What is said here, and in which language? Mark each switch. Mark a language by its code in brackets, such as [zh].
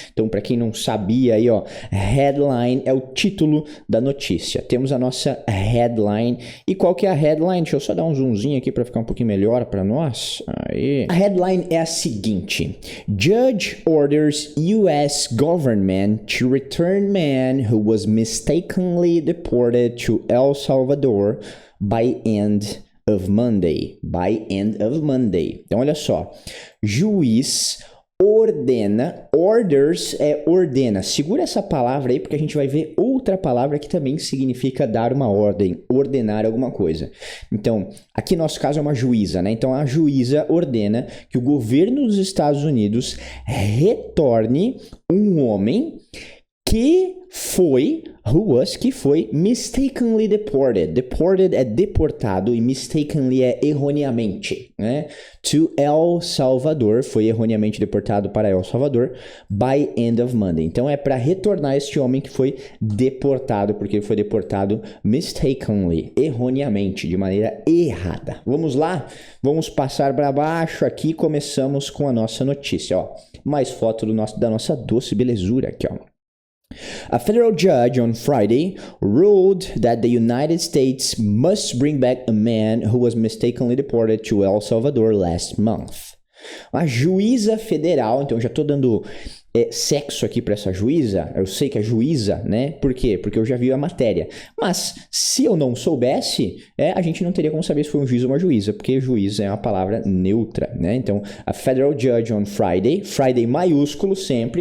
[pt] Então, para quem não sabia aí, ó, headline é o título da notícia. Temos a nossa headline. E qual que é a headline? Deixa eu só dar um zoomzinho aqui para ficar um pouquinho melhor para nós. Aí. A headline é a seguinte: [en] Judge orders U.S. government to return man who was mistakenly deported to El Salvador by end of Monday. By end of Monday. [pt] Então, olha só. Juiz ordena, orders é ordena. Segura essa palavra aí porque a gente vai ver outra palavra que também significa dar uma ordem, ordenar alguma coisa. Então, aqui no nosso caso é uma juíza, né? Então, a juíza ordena que o governo dos Estados Unidos retorne um homem que foi [en] mistakenly deported. [pt] Deported é deportado e mistakenly é erroneamente, né? [en] To El Salvador, [pt] foi erroneamente deportado para El Salvador [en] by end of Monday. [pt] Então é para retornar este homem que foi deportado, porque ele foi deportado mistakenly, erroneamente, de maneira errada. Vamos lá? Vamos passar para baixo aqui, começamos com a nossa notícia, ó. Mais foto da nossa doce belezura aqui, ó. [en] A federal judge on Friday ruled that the United States must bring back a man who was mistakenly deported to El Salvador last month. [pt] A juíza federal, então já estou dando sexo aqui para essa juíza, eu sei que é juíza, né? Por quê? Porque eu já vi a matéria. Mas se eu não soubesse, a gente não teria como saber se foi um juiz ou uma juíza, porque juiz é uma palavra neutra, né? Então, [en] a federal judge on Friday [pt] maiúsculo sempre.